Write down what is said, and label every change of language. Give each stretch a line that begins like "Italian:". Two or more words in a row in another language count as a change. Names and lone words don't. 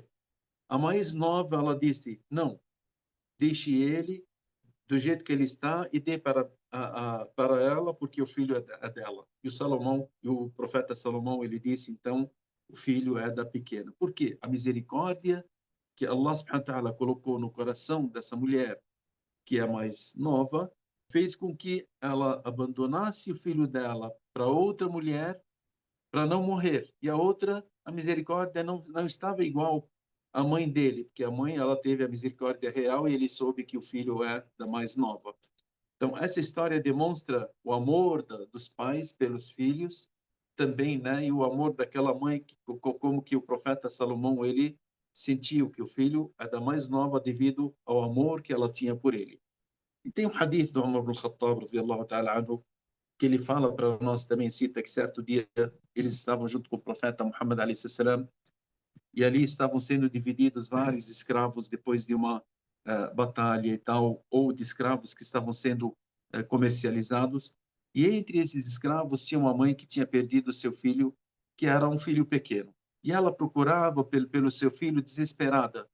Portuguese: A mais nova, ela disse: não, deixe ele do jeito que ele está e dê para ela, porque o filho é dela. E o Salomão, e o profeta Salomão, ele disse, então, o filho é da pequena. Por quê? A misericórdia que Allah
Arabic: سبحانه وتعالى
Portuguese: colocou no coração dessa mulher, que é mais nova, fez com que ela abandonasse o filho dela para outra mulher para não morrer. E a outra, a misericórdia não estava igual à mãe dele, porque a mãe ela teve a misericórdia real e ele soube que o filho é da mais nova. Então, essa história demonstra o amor dos pais pelos filhos, também, né? E o amor daquela mãe, como que o profeta Salomão, ele sentiu que o filho é da mais nova devido ao amor que ela tinha por ele. E tem um hadith do Umar ibn Khattab,
Arabic: رضي الله تعالى عنه,
Portuguese: que ele fala para nós também, cita que certo dia eles estavam junto com o profeta Muhammad
Arabic: عليه السلام,
Portuguese: e ali estavam sendo divididos vários escravos depois de uma batalha e tal, ou de escravos que estavam sendo comercializados. E entre esses escravos tinha uma mãe que tinha perdido seu filho, que era um filho pequeno. E ela procurava pelo seu filho desesperada.